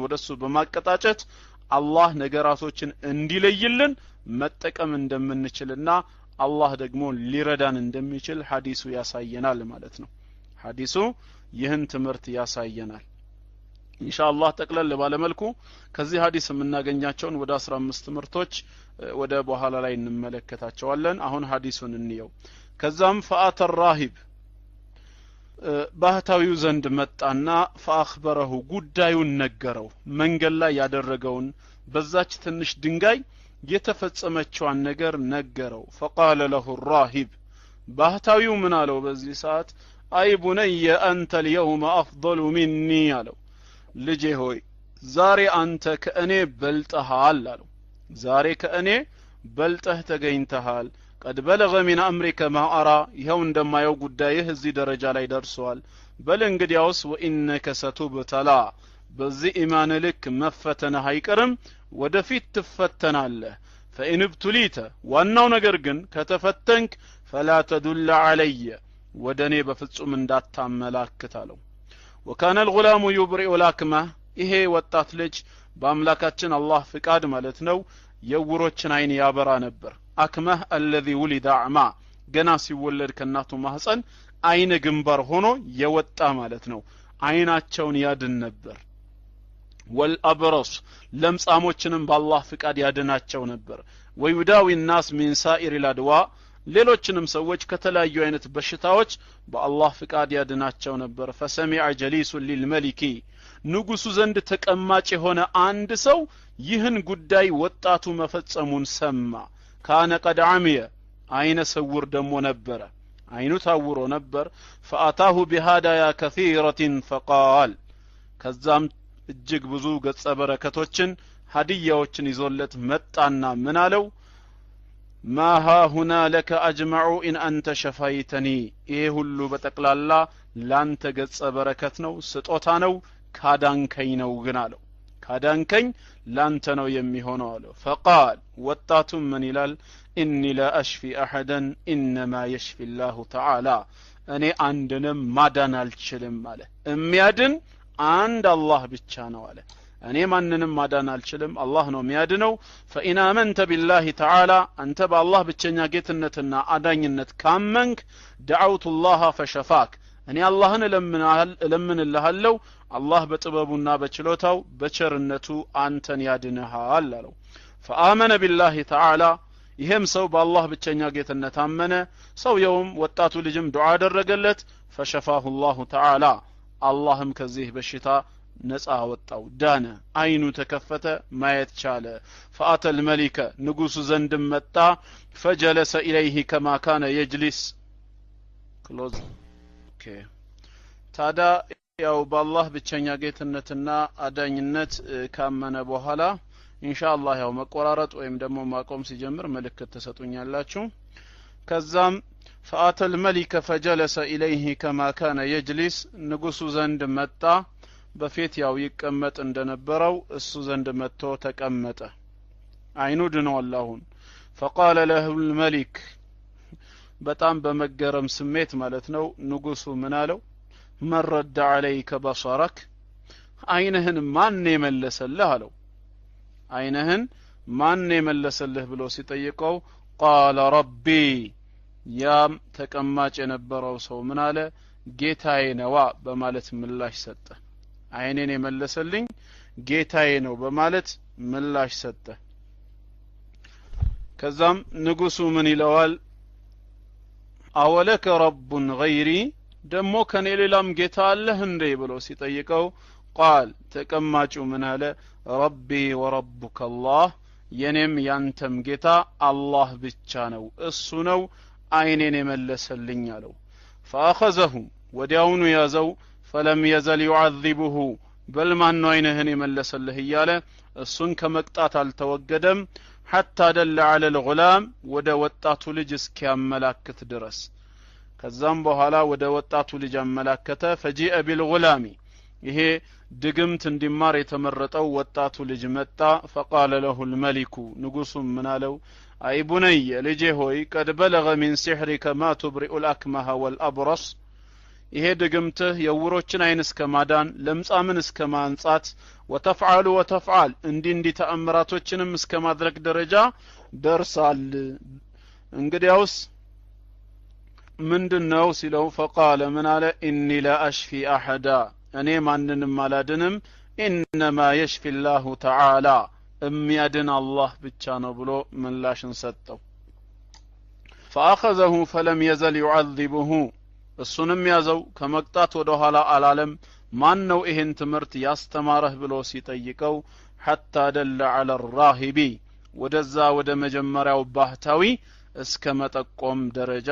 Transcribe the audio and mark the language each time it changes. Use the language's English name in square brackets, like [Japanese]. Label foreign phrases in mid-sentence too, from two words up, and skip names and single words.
[Amharic] ወደሱ በማቀጣጨት አላህ ነገራቶችን እንዲለይልን መጠቀም እንደምንችልና አላህ ደግሞ ሊረዳን እንደሚችል ሐዲሱ ያሳየናል ማለት ነው። ሐዲሱ ይህን ትምህርት ያሳየናል። ኢንሻአላህ ጠቅለል ባለ መልኩ ከዚህ ሐዲስ የምናገኛቸውን ወደ 15 ትምህርቶች ወደ በኋላ ላይ እንመለከታቸዋለን። አሁን ሐዲሱን እንየው። ከዛም [Arabic] فأتى الراهب [Amharic] ባህታዊው ዘንድ መጣና فأخبره ጉዳዩን ነገረው። መንገድ ላይ ያደረገውን በዛች ትንሽ ድንጋይ የተፈጸመችዋን ነገር ነገረው። [Arabic] فقال له الراهب [Amharic] ባህታዊው ምን አለው በዚህ ሰዓት [Arabic] أي بني [Amharic] አንተ اليوم [Arabic] أفضل مني [Amharic] አለው። ልጄ ሆይ ዛሬ አንተ ከእኔ በልጠሃል አለው። ዛሬ ከእኔ በልጠህ ተገኝተሃል። [Arabic] قد بلغ من أمرك ما أرى [Amharic] ይሄው እንደማየው ጉዳይህ እዚህ ደረጃ ላይ ደርሷል። በል እንግዲያውስ [Arabic] وإنك ستبتلى [Amharic] በዚህ ኢማን ልክ መፈተንህ አይቀርም ወደፊት ትፈተናለህ። [Arabic] فإن ابتليت [Amharic] ዋናው ነገር ግን ከተፈተንክ [Arabic] فلا تدل علي [Amharic] ወደኔ በፍጹም እንዳታመላክት አለው። [Arabic] وكان الغلام يبرئ الأكمه [Amharic] ይሄ ወጣት ልጅ በአምላካችን አላህ ፍቃድ ማለት ነው የውሮችን አይን ያበራ ነበር። አክመህ [Arabic] الذي ولد أعمى [Amharic] ገና ሲወለድ ከናቱ ማህፀን አይነ ግንባር ሆኖ የወጣ ማለት ነው። አይናቸውን ያድን ነበር። والأبرص ለምጻሞችንም በአላህ ፍቃድ ያድናቸው ነበር። [Arabic] ويداوي الناس من سائر الأدواء [Amharic] ሌሎችንም ሰዎች ከተለያዩ አይነት በሽታዎች በአላህ ፍቃድ ያድናቸው ነበር። [Arabic] فسمع جليس للملك [Amharic] ንጉሱ ዘንድ ተቀማጭ የሆነ አንድ ሰው ይህን ጉዳይ ወጣቱ መፈጸሙን ሰማ። [Arabic] كان قد عمي [Amharic] አይነ ስውር ደሞ ነበረ፣ አይኑ ታውሮ ነበር። [Arabic] فأتاه بهدايا كثيرة فقال [Amharic] ከዛም እጅግ ብዙ ገጸ በረከቶችን ሀዲያዎችን ይዞለት መጣና ምን አለው? [Arabic] ما ها هنا لك أجمع إن أنت شفيتني [Amharic] ይሄ ሁሉ በጠቅላላ ላንተ ገጸ በረከት ነው፣ ስጦታ ነው፣ ካዳንከኝ ነው ግን አለው። ካዳንከኝ ላንተ ነው የሚሆነው አለው። فقال ወጣቱም ምን ይላል? [Arabic] إني لا أشفي أحدا إنما يشفي الله تعالى [Amharic] እኔ አንድንም ማዳን አልችልም አለ። የሚያድን አንድ አላህ ብቻ ነው አለ። እኔ ማንንም ማዳን አልችልም፣ አላህ ነው የሚያድነው። [Arabic] فإن آمنت بالله تعالى [Amharic] አንተ በአላህ ብቸኛ ጌትነትና አዳኝነት ካመንክ [Arabic] دعوت الله فشفاك [Amharic] እኔ አላህን እለምንልሃለሁ አላህ በጥበቡና በችሎታው በቸርነቱ አንተን ያድንሃል አለው። [Arabic] فآمن بالله تعالى [Amharic] ይሄም ሰው በአላህ ብቸኛ ጌትነት አመነ ሰውየውም ወጣቱ ልጅም ዱዓ አደረገለት [Arabic] فشفاه الله تعالى اللهم [Amharic] ከዚህ በሽታ ነፃ ወጣው ዳነ አይኑ ተከፈተ ማየት ቻለ [Arabic] فأتى الملك [Amharic] ንጉሱ ዘንድ መጣ [Arabic] فجلس إليه كما كان يجلس [English] close okay [Amharic] ታዳ ያው በአላህ ብቸኛ ጌትነትና አዳኝነት ካመነ በኋላ ኢንሻአላህ ያው መቆራረጥ ወይም ደግሞ ማቆም ሲጀምር መልእክት ተሰጡኛላችሁ ከዛም [Arabic] فأتى الملك فجلس إليه كما كان يجلس [Amharic] ንጉሱ ዘንድ መጣ በፊት ያው ይቀመጥ እንደነበረው እሱ ዘንድ መጥቶ ተቀመጠ አይኑ ድኗል አሁን [Arabic] فقال له الملك [Amharic] በጣም በመገረም ስሜት ማለት ነው ንጉሱ ምን አለው [Arabic] من رد عليك بصرك [Amharic] አይንህን ማን የመለሰልህ አለው አይንህን ማን የመለሰልህ ብሎ ሲጠይቀው [Arabic] قال ربي [Amharic] ያም ተቀማጭ የነበረው ሰው ምን አለ ጌታዬ ነው በማለት ምላሽ ሰጠ አይኔን የመለሰልኝ ጌታዬ ነው በማለት ምላሽ ሰጠ ከዛም ንጉሱ ምን ይለዋል [Arabic] أولك رب غيري [Amharic] ደሞ ከኔ ሌላም ጌታ አለህ እንዴ ብሎ ሲጠይቀው ቃል ተቀማጩ ምን አለ [Arabic] ربي وربك [Amharic] አላህ የኔም ያንተም ጌታ አላህ ብቻ ነው እሱ ነው አይኔን የመለሰልኝ አለው فاخذه ወዲያውኑ ያዘው [Arabic] فلم يزل يعذبه بل [Amharic] ማን ነው አይንህን የመለሰልህ እያለ እሱን ከመቅጣት አልተወገደም [Arabic] حتى دل على الغلام [Amharic] ወደ ወጣቱ ልጅ እስኪያመላክት ድረስ ከዛም በኋላ ወደ ወጣቱ ልጅ አመላከተ [Arabic] فجيء بالغلام [Amharic] ይሄ ድግምት እንዲማር የተመረጠው ወጣቱ ልጅ መጣ [Arabic] فقال له الملك [Amharic] ንጉሱ ምን አለው [Arabic] أي بني [Amharic] ልጄ ሆይ [Arabic] قد بلغ من سحرك ما تبرئ الأكمه والأبرص [Amharic] ይሄ ድግምትህ የውሮችን አይን እስከማዳን ለምጻምን እስከማንጻት وتفعل እንዲ ተአምራቶችንም እስከማድረግ ደረጃ ደርሳል እንግዲያውስ ምንድነው ሲለው [Arabic] فقال من على اني لا اشفي احد [Amharic] እኔ ማንንም አላድንም [Arabic] انما يشفي الله تعالى [Amharic] የሚያድን አላህ ብቻ ነው ብሎ ምላሽን ሰጠው [Arabic] فاخذه فلم يزل يعذبه [Amharic] እሱንም ያዘው ከመቅጣት ወደ ኋላ አላለም ማን ነው ይሄን ትምርት ያስተማረህ ብሎ ሲጠይቀው [Arabic] حتى دل على الراهب [Amharic] ወደዛ ወደ መጀመሪያው ባህታዊ እስከ መጠቆም ደረጃ